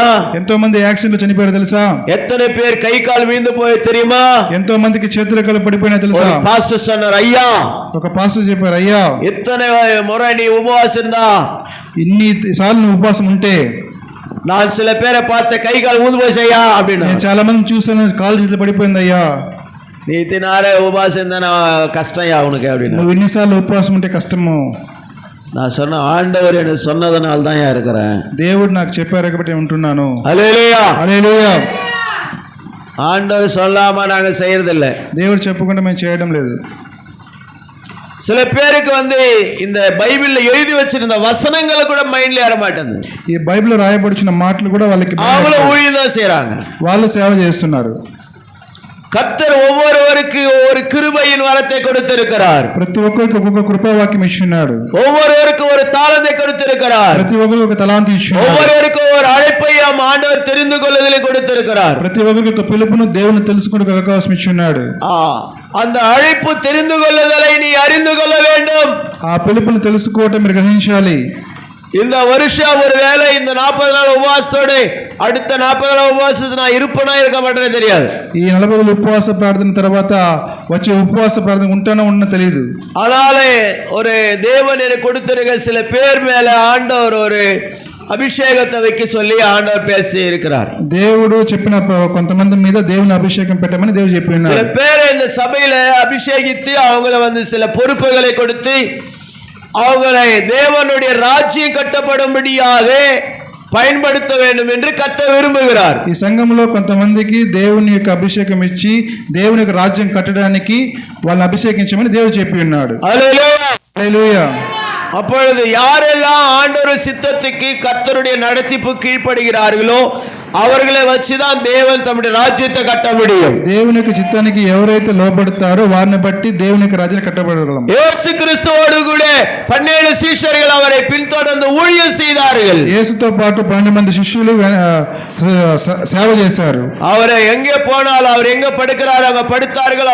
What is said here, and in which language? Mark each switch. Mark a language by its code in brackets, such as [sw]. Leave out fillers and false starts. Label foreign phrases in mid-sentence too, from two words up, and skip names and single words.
[te] ఎంతో మంది యాక్సిడెంట్ లో చనిపోయారు తెలుసా? [ta] எத்தனை பேர் கை கால் வீழ்ந்து போய் தெரியுமா? [te] ఎంతో మందికి చేతులు కాళ్ళు పడిపోయినా తెలుసా? [ta] பாஸ்டர் சொன்னார், ஐயா, [te] ఒక పాస్టర్ చెప్పారు, అయ్యా [ta] எத்தனை முறை நீ உபவாசம் இருந்தா, [te] ఇన్ని సార్లు నువ్వు ఉపవాసం ఉంటే [ta] நான் சில பேரை பார்த்த கை கால் ஊந்து போய் செய்யா அப்படின்னு. [te] నేను చాలా మంది చూసాను, కాళ్ళు చేతులు పడిపోయింది. అయ్యా [ta] நீ தினாரே உபவாசம் இருந்தா கஷ்டம் உனக்கு அப்படின்னு. [te] నువ్వు ఎన్నిసార్లు ఉపవాసం ఉంటే కష్టము. [ta] நான் சொன்ன ஆண்டவர் எனக்கு சொன்னதுனால தான் இருக்கிறேன். [te] దేవుడు నాకు చెప్పారు కాబట్టి ఉంటున్నాను. [ta] ஹல்லேலூயா, [te] హల్లెలూయా. [ta] ஆண்டவர் சொல்லாம நாங்க செய்யறதில்ல. [te] దేవుడు చెప్పకుండా మేము చేయడం లేదు. [ta] சில பேருக்கு இந்த பைபிள்ல எழுதி வச்சிருந்த வசனங்களை கூட மைண்ட்ல ஏற மாட்டேங்குது. [te] ఈ బైబిల్లో రాయబడిన మాటలు కూడా వాళ్ళకి [ta] அவங்கள ஊழியம் தான் செய்றாங்க, [te] వాళ్ళు సేవ చేస్తున్నారు. [ta] கர்த்தர் ஒவ்வொருவருக்கு ஒவ்வொரு கிருபையின் வரத்தை கொடுத்திருக்கிறார். [te] ప్రతి ఒక్కరికి ఒక్కొక్క కృపావాక్యం ఇచ్చినాడు. [ta] ஒவ்வொருவருக்கு ஒரு தாளந்தை கொடுத்திருக்கிறார். [te] ప్రతి ఒక్కరికి ఒక తలాంతు ఇచ్చినాడు. [ta] ஒவ்வொருவருக்கு ஒரு அழைப்பை ஆண்டவர் தெரிந்து கொள்வதிலே கொடுத்திருக்கிறார். [te] ప్రతి ఒక్కరికి ఒక పిలుపును దేవుని తెలుసుకునే అవకాశం ఇచ్చినాడు. [ta] அந்த அழைப்பு தெரிந்து கொள்ளுதலை நீ அறிந்து கொள்ள வேண்டும். [te] ఆ పిలుపును తెలుసుకోవటం మీరు గ్రహించాలి. [ta] இந்த வருஷம் ஒருவேளை இந்த 40 நாள் உபவாசத்தோடு அடுத்த 40 நாள் உபவாசத்து நான் இருப்பனா இருக்க மாட்டேனே தெரியாது. [te] ఈ 40 రోజుల ఉపవాస ప్రార్థన తర్వాత వచ్చే ఉపవాస ప్రార్థన ఉంటానో ఉన్న తెలియదు. [ta] அதனாலே ஒரு தேவன் எனக்கு கொடுத்திருக்க சில பேர் மேல ஆண்டவர் ஒரு அபிஷேகத்தை வைக்க சொல்லி ஆண்டவர் பேசி இருக்கிறார். [te] దేవుడు చెప్పిన కొంతమంది మీద దేవుని అభిషేకం పెట్టమని దేవుడు చెప్పి ఉన్నాడు. [ta] சில பேரை இந்த சபையில அபிஷேகித்து அவங்களை சில பொறுப்புகளை கொடுத்து அவங்களை தேவனுடைய ராஜ்யம் கட்டப்படும்படியாக பயன்படுத்த வேண்டும் என்று கர்த்தர் விரும்புகிறார். [te] ఈ సంఘంలో కొంతమందికి దేవుని యొక్క అభిషేకం ఇచ్చి దేవుని యొక్క రాజ్యం కట్టడానికి వాళ్ళని అభిషేకించమని దేవుడు చెప్పి ఉన్నాడు. హల్లెలూయా. హల్లెలూయా. [ta] அப்பொழுது யாரெல்லாம் ஆண்டவர் சித்தத்துக்கு கர்த்தருடைய நடத்திப்பு கீழ்ப்படுகிறார்களோ அவர்களை வச்சுதான் தேவன் தம்முடைய ராஜ்யத்தை கட்ட முடியும். [te] దేవుని యొక్క చిత్తానికి ఎవరైతే లోబడతారో వారిని బట్టి దేవుని యొక్క రాజ్యాన్ని కట్టబడగలం. [ta] இயேசு கிறிஸ்துவோடு கூட 12 சீஷர்கள் அவரை பின்தொடர்ந்து ஊழியம் செய்தார்கள். [te] యేసుతో పాటు 12 మంది శిష్యులు సేవ చేశారు. [ta] அவரை எங்கே போனாலும் அவர் எங்க படுக்கிறாரோ அங்க படுத்தார்கள்.